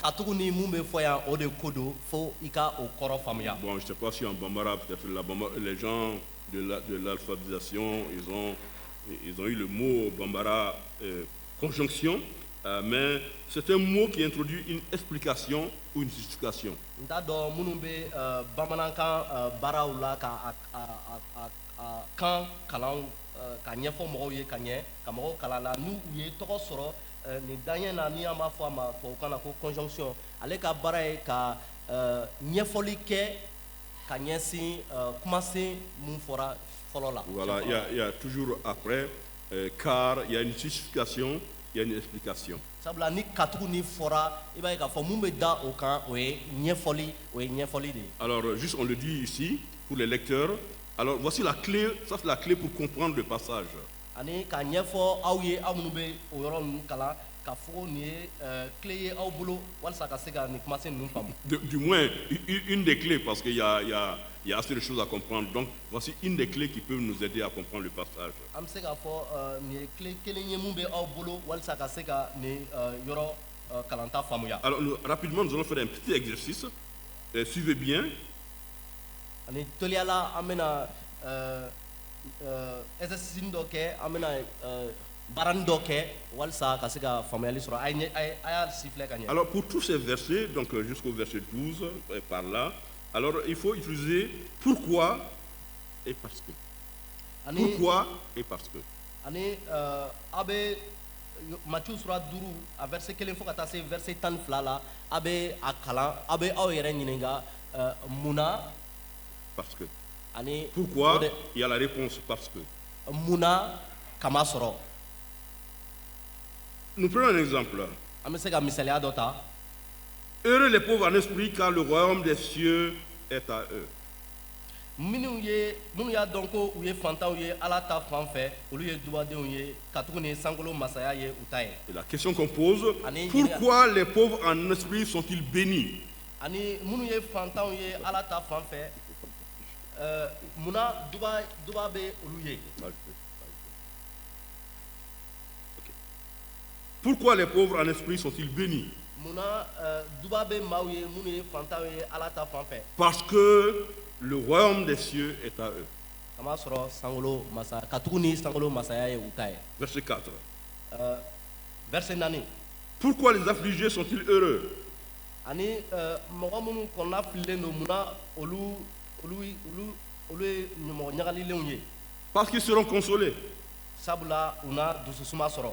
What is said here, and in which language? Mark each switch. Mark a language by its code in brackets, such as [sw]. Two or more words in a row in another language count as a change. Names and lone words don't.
[fr] Bon, je ne sais pas si en Bambara, peut-être les gens de l'alphabétisation, ils ont eu le mot Bambara conjonction, mais c'est un mot qui introduit une explication ou une justification. [bm] Ni danye na ni ama fo ma to kana ko conjonction ale ka bara e ka ɲɛfɔli kɛ ka ɲɛsin kumasen mun fɔra fɔlɔ la. [fr] Voilà, il y a toujours après car il y a une justification, il y a une explication. [bm] Sabula ni katugu ni fɔra i b'a ye k'a fɔ mun bɛ da o kan o ye ɲɛfɔli de. [fr] Alors juste on le dit ici pour les lecteurs. Alors voici la clé, ça c'est la clé pour comprendre le passage. [bm] Ani ka ɲɛfɔ aw ye aw minnu bɛ o yɔrɔ ninnu kalan ka fɔ nin ye clé ye aw bolo walasa ka se ka nin kumasen ninnu faamu. [fr] Du moins une des clés parce qu'il y a assez de choses à comprendre. Donc voici une des clés qui peuvent nous aider à comprendre le passage. [bm] An bɛ se k'a fɔ nin ye clé kelen ye mun bɛ aw bolo walasa ka se ka nin yɔrɔ kalanta faamuya. [fr] Alors rapidement nous allons faire un petit exercice. Suivez bien. [bm] Ani teliya la an bɛna exercice dɔ kɛ an bɛna barani dɔ kɛ walasa ka se ka faamuyali sɔrɔ a y'a siffler ka ɲɛ. [fr] Alors pour tous ces versets donc jusqu'au verset 12 par là, alors il faut utiliser pourquoi et parce que. Pourquoi et parce que. [bm] Ani a bɛ Matthieu sura 5 a verset 1 fo ka taa se verset 12 la a bɛ a kalan a bɛ aw yɛrɛ ɲininka mun na. [fr] Parce que. Pourquoi? Il y a la réponse parce que. [bm] Muna kama sɔrɔ. [fr] Nous prenons un exemple. [bm] An bɛ se ka misaliya dɔ ta. [fr] Heureux les pauvres en esprit car le royaume des cieux est à eux. [bm] Minnu y'a dɔn ko u ye fantanw ye Ala ta fan fɛ olu ye dubadenw ye katugu ni sankolo masaya ye u ta ye. [fr] Et la question qu'on pose, pourquoi les pauvres en esprit sont-ils bénis? [bm] Ani minnu ye fantanw ye Ala ta fan fɛ muna duba bɛ olu ye. [fr] Pourquoi les pauvres en esprit sont-ils bénis? [bm] Muna duba bɛ maaw ye minnu ye fantanw ye Ala ta fan fɛ. [fr] Parce que le royaume des cieux est à eux. [bm] Kama sɔrɔ sankolo masa katugu ni sankolo masaya ye u ta ye. [fr] Verset 4. Verset 4. Pourquoi les affligés sont-ils heureux? [bm] Ani mɔgɔ minnu kɔnɔna fililen don muna olu ye ɲɔmɔgɔ ɲagalilenw ye. [fr] Parce qu'ils seront consolés. [bm] Sabula u na dususuma sɔrɔ.